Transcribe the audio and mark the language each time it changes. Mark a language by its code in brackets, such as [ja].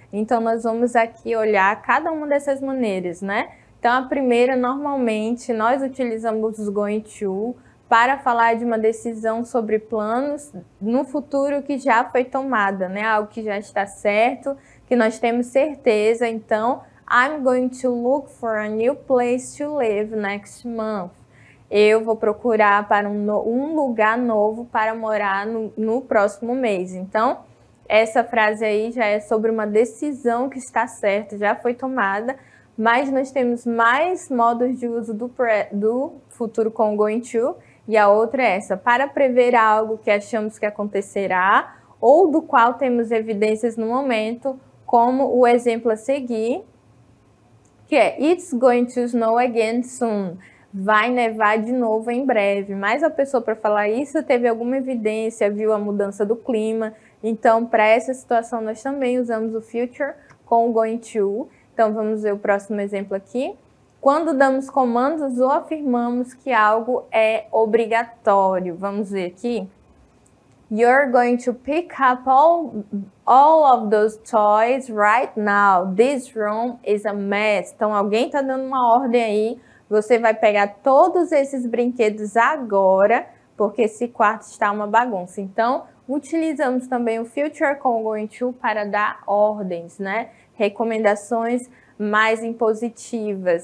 [pt] Então, nós vamos aqui olhar cada uma dessas maneiras, né? Então, a primeira, normalmente, nós utilizamos os going to para falar de uma decisão sobre planos no futuro que já foi tomada, né? Algo que já está certo, que nós temos certeza. [en] Então, I'm going to look for a new place to live next month. [pt] Eu vou procurar para um lugar novo para morar no próximo mês. Então, essa frase aí já é sobre uma decisão que está certa, já foi tomada, mas nós temos mais modos de uso do futuro com going to, e a outra é essa, para prever algo que achamos que acontecerá ou do qual temos evidências no momento, como o exemplo a seguir, que é [en] It's going to snow again soon. [pt] Vai nevar de novo em breve. Mas a pessoa, para falar isso, teve alguma evidência, viu a mudança do clima. Então, para essa situação, nós também usamos o future com o going to. Então, vamos ver o próximo exemplo aqui. Quando damos comandos ou afirmamos que algo é obrigatório. Vamos ver aqui. [en] You're going to pick up all of those toys right now. This room is a mess. [pt] Então, alguém está dando uma ordem aí. Você vai pegar todos esses brinquedos agora, porque esse quarto está uma bagunça. Então, utilizamos também o future com o going to para dar ordens, né? Recomendações mais impositivas.